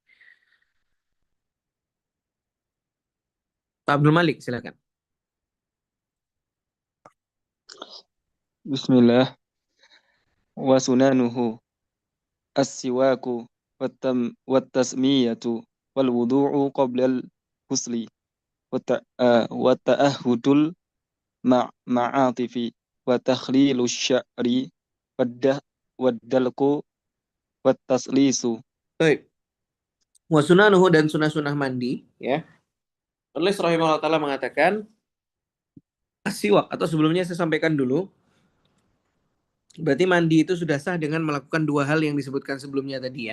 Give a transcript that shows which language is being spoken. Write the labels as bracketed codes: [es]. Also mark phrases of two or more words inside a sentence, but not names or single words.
[id] Pak Abdul Malik, silakan. [ar] بسم الله وسننه السواك والتسمية والوضوء قبل الغسل وتعاهد المعاطف وتخليل الشعر والدلك والتثليث. [id] Baik. [ar] وسننه [id] dan sunnah-sunnah mandi, ya. Penulis [ar] رحمه الله تعالى [id] mengatakan, siwak, atau sebelumnya saya sampaikan dulu, berarti mandi itu sudah sah dengan melakukan dua hal yang disebutkan sebelumnya tadi ya.